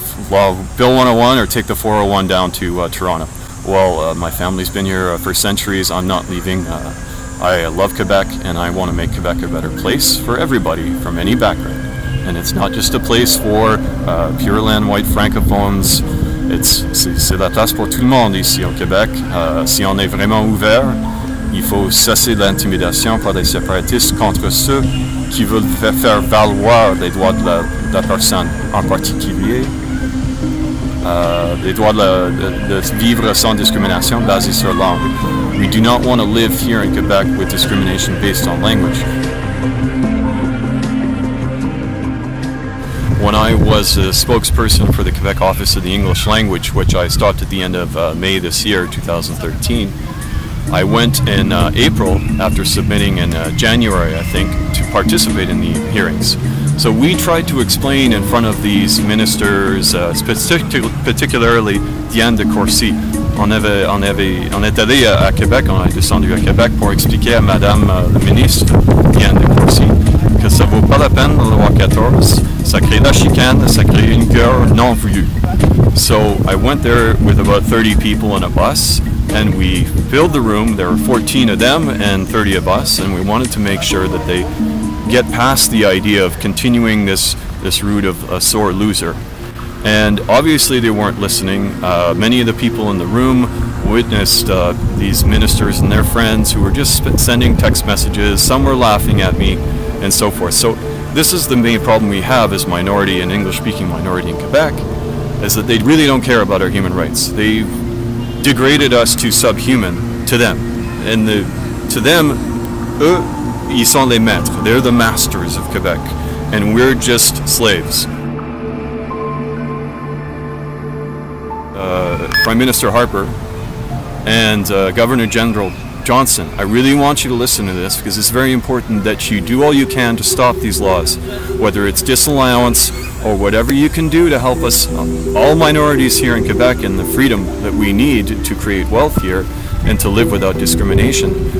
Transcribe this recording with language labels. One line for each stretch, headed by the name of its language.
English: Well, Bill 101 or take the 401 down to Toronto. Well, my family's been here for centuries. I'm not leaving. I love Quebec, and I want to make Quebec a better place for everybody from any background. And it's not just a place for pure land white francophones.
French: C'est la place pour tout le monde ici au Québec. Si on est vraiment ouvert, il faut cesser l'intimidation par les séparatistes contre ceux qui veulent faire valoir les droits de la personne en particulier. Les droits de vivre sans discrimination basée sur langue.
English: We do not want to live here in Quebec with discrimination based on language. When I was a spokesperson for the Quebec Office of the English Language, which I stopped at the end of May this year, 2013, I went in April, after submitting in January, I think, to participate in the hearings. So we tried to explain in front of these ministers, particularly Diane de Courcy.
French: On est allé à Québec, on est descendu à Québec pour expliquer à Madame la ministre Diane de Courcy que ça vaut pas la peine la loi 14, ça crée la chicane, ça crée une guerre non voulue.
English: So I went there with about 30 people in a bus, and we filled the room. There were 14 of them and 30 of us, and we wanted to make sure that they get past the idea of continuing this route of a sore loser. And obviously they weren't listening. Many of the people in the room witnessed these ministers and their friends who were just sending text messages. Some were laughing at me and so forth. So this is the main problem we have as minority and English-speaking minority in Quebec, is that they really don't care about our human rights. They've degraded us to subhuman to them. And to them,
French: eux, ils sont les maîtres.
English: They're the masters of Quebec. And we're just slaves. Prime Minister Harper and Governor General Johnson, I really want you to listen to this, because it's very important that you do all you can to stop these laws, whether it's disallowance or whatever you can do to help us, all minorities here in Quebec, and the freedom that we need to create wealth here and to live without discrimination,